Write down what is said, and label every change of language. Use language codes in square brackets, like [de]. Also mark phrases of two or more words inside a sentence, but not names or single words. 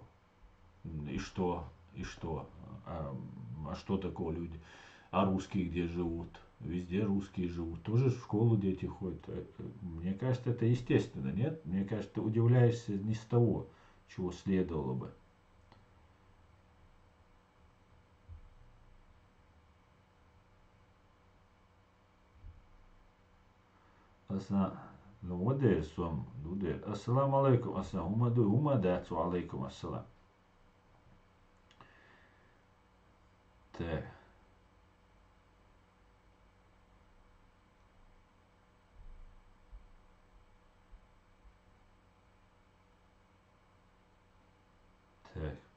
[ru] И что? И что? А что такого люди? А русские где живут? Везде русские живут. Тоже в школу дети ходят. Мне кажется, это естественно, нет? Мне кажется, ты удивляешься не с того, чего следовало бы. [ar] السلام عليكم. Умадацу عليكم السلام. [ru] Так. Так.